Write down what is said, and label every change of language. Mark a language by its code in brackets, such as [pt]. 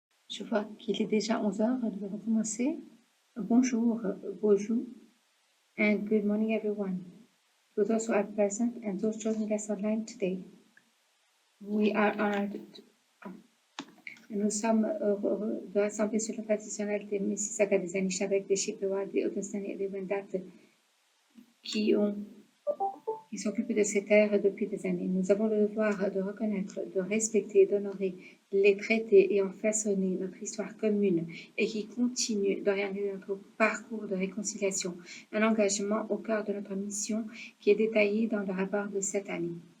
[fr] Je vois qu'il est déjà 11 heures, nous avons commencé. Bonjour, bonjour, [en] and good morning everyone. To those who are present and those joining us online today, we are honored. [fr] Nous sommes heureux de rassembler sur le traditionnel des Mississauga, des Anishinaabe, des Chippewa, des Haudenosaunee et des Wendat qui s'occupent de ces terres depuis des années. Nous avons le devoir de reconnaître, de respecter et d'honorer les traités ayant façonné notre histoire commune et qui continuent d'orienter notre parcours de réconciliation, un engagement au cœur de notre mission qui est détaillé dans le rapport de cette année.